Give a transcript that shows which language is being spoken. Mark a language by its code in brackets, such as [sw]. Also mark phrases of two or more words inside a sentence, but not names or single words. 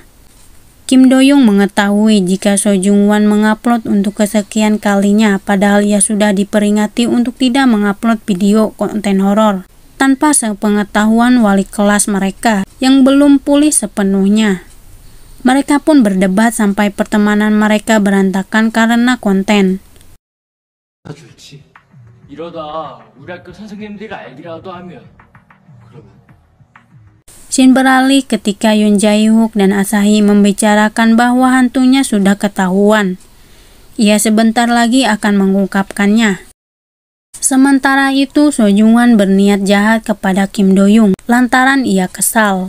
[id] Kim Do-young mengetahui jika Seo Jung-wan mengupload untuk kesekian kalinya, padahal ia sudah diperingati untuk tidak mengupload video konten horor tanpa sepengetahuan wali kelas mereka yang belum pulih sepenuhnya. Mereka pun berdebat sampai pertemanan mereka berantakan karena konten. [ko] 좋지. 이러다 우리 학교 선생님들이 알기라도 하면 그러면 [id] Scene beralih ketika Yoon Jae-hyuk dan Asahi membicarakan bahwa hantunya sudah ketahuan. Ia sebentar lagi akan mengungkapkannya. Sementara itu, Seo Jung-wan berniat jahat kepada Kim Do-young lantaran ia kesal.